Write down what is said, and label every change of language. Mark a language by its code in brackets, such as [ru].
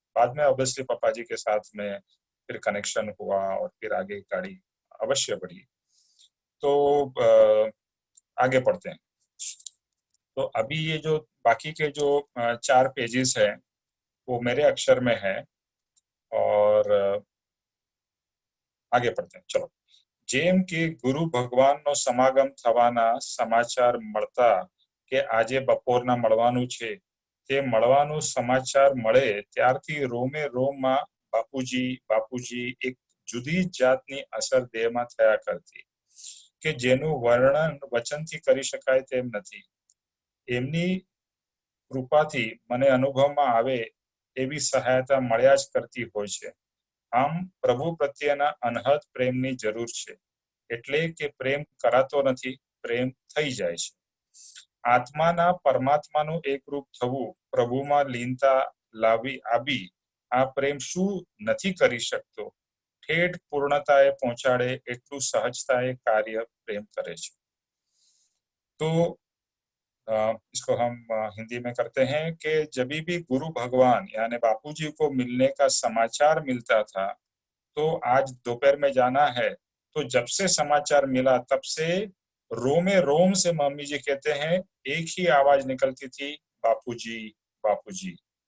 [hi] बाद में ऑब्वियसली पापा जी के साथ में फिर कनेक्शन हुआ और फिर आगे गाड़ी अवश्य बढ़ी। तो आगे पढ़ते हैं। तो अभी ये जो बाकी के जो 4 पेजेस हैं वो मेरे अक्षर में है, और आगे पढ़ते हैं। चलो। [gu] જેમ કે ગુરુ ભગવાનનો સમાગમ થવાના સમાચાર મળતા કે આજે બપોરના મળવાનું છે, તે મળવાનું સમાચાર મળે ત્યારથી રોમે રોમમાં બાપુજી બાપુજી એક જુદી જાતની અસર દેહમાં થયા કરતી કે જેનું વર્ણન વચનથી કરી શકાય તેમ નથી. એમની કૃપાથી મને અનુભવમાં આવે એવી સહાયતા મળ્યા જ કરતી હોય છે. આમ પ્રભુ પ્રત્યેના અનહદ પ્રેમની જરૂર છે, એટલે કે પ્રેમ કરાતો નથી, પ્રેમ થઈ જાય છે. આત્માના પરમાત્માનું એક રૂપ થવું, પ્રભુમાં લીનતા લાવી આવી આ પ્રેમ શું નથી કરી શકતો, ઠેઠ પૂર્ણતાએ પહોંચાડે એટલું સહજતાએ કાર્ય પ્રેમ કરે છે. [hi] तो इसको हम हिंदी में करते हैं कि जब भी गुरु भगवान यानी बापूजी को मिलने का समाचार मिलता था, तो आज दोपहर में जाना है, तो जब से समाचार मिला तब से रोमे रोम से मम्मी जी कहते हैं एक ही आवाज निकलती थी, बापूजी बापूजी।